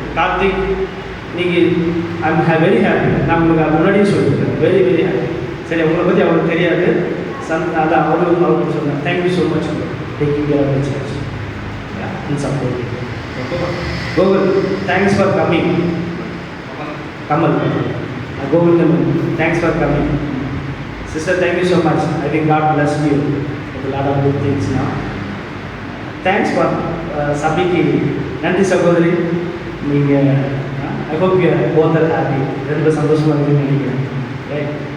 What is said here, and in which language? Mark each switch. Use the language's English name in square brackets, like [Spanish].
[Tamil] கார்த்திக், நீங்கள் [English] I'm very happy. [Tamil] நான் உங்களுக்கு அது முன்னாடியே சொல்லியிருக்கேன், [English] Very very happy. [Tamil] சரி, உங்களை பற்றி அவருக்கு தெரியாது. அதான் அவருக்கு சொன்னேன். [English] Thank you so much taking care of the church and support. Gokul, thanks for coming. Kamal, Govind, thanks for coming. Sister, thank you so much. I think God blessed you with a lot of good things now. Thanks for Sabiki. [Tamil] Nandi Sagodari. [English] I hope you are both are happy. [Tamil] ரெண்டு சந்தோஷமா இருக்குன்னு நினைக்கிறேன். Right.